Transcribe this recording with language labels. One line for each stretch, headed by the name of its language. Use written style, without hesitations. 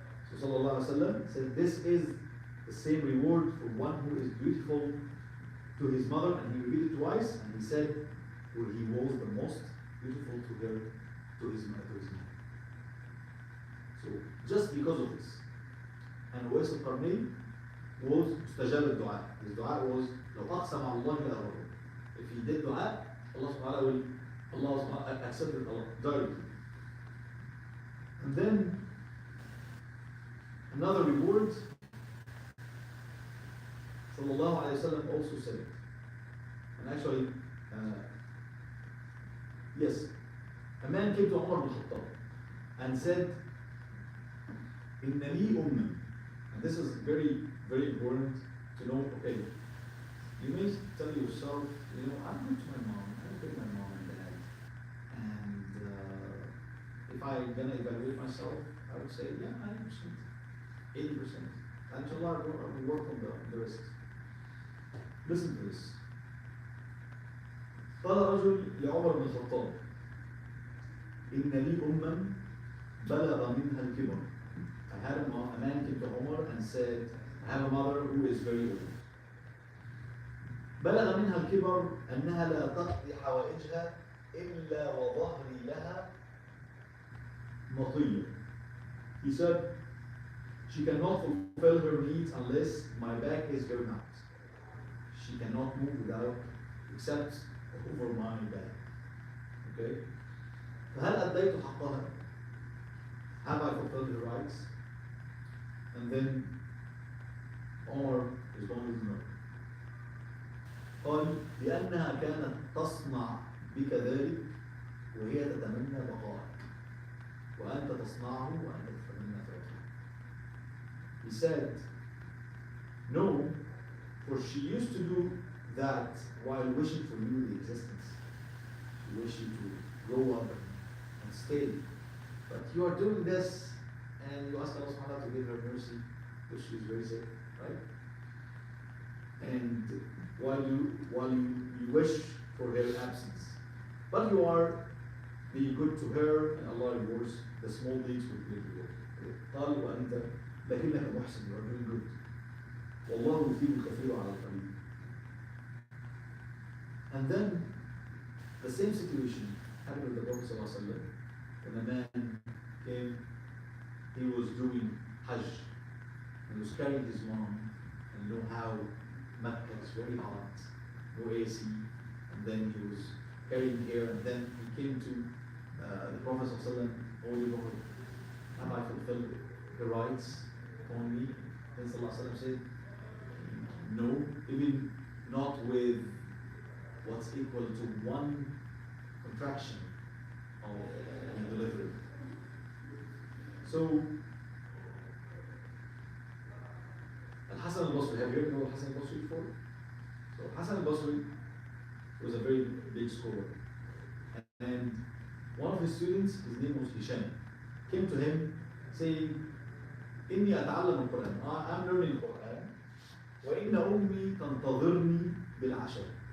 English: So Sallallahu Alaihi Wasallam said, this is the same reward for one who is beautiful to his mother, and he repeated twice, and he said, for he was the most beautiful to his mother. So just because of this, and Uwais al-Qarnayn was mustajab al-dua. His dua was,
Arabic: لو أقسم على الله لأبره.
English: If he did dua, Allah subhanahu wa ta'ala accepted Allah directly. And then another reward, Sallallahu Alaihi Wasallam also said it. And actually, yes, a man came to Umar bin Khattab and said,
Arabic: إن لي أمًا.
English: And this is very, very important to know. Okay, you may tell yourself, I'm good to my mom, I obey my mom and dad, and if I'm gonna evaluate myself, I would say, yeah, 90%, 80%. And inshallah, we work on the rest. Listen to this.
Arabic: قال رجل لعمر بن الخطاب إن لي أمًا بلغ منها الكبر.
English: I had a man came to Umar and said, I have a mother who is very old.
Arabic: بلغ منها الكبر أنها لا تقضي حوائجها إلا وظهري لها مطية.
English: He said, she cannot fulfill her needs unless my back is given out. She cannot move without, except over my back.
Arabic: Okay? فهل أديت حقها?
English: Have I fulfilled her rights? And then Omar is going to know.
Arabic: قال لأنها كانت تصنع بك ذلك وهي تتمنى بقائك وأنت تصنعه وأنت تتمنى فوقه.
English: He said, no, for she used to do that while wishing for you the existence. She wished you to grow up and stay. But you are doing this and you ask Allah subhanahu wa ta'ala to give her mercy, which she is very sick, right? And while you wish for her absence. But you are being good to her and Allah rewards the small deeds with great reward.
Arabic: قال وأنت لكنك محسن,
English: you are doing good.
Arabic: والله يثيب الكثير على القليل.
English: And then the same situation happened with the Prophet ﷺ. When a man came, he was doing Hajj and he was carrying his mom, and you know how Mecca is very hot, no AC, and then he was carrying her, and then he came to the Prophet ﷺ, Holy Prophet, have I fulfilled the rights on me? Then ﷺ said, no, even not with what's equal to one contraction of the delivery. So, Al-Hasan al-Basri, have you ever known Al-Hasan al-Basri before? So, Hasan al-Basri was a very big scholar. And one of his students, his name was Hisham, came to him saying,
Arabic: إني أتعلم القرآن.
English: I'm learning the Quran.
Arabic: وإن أمي تنتظرني بالعشاء.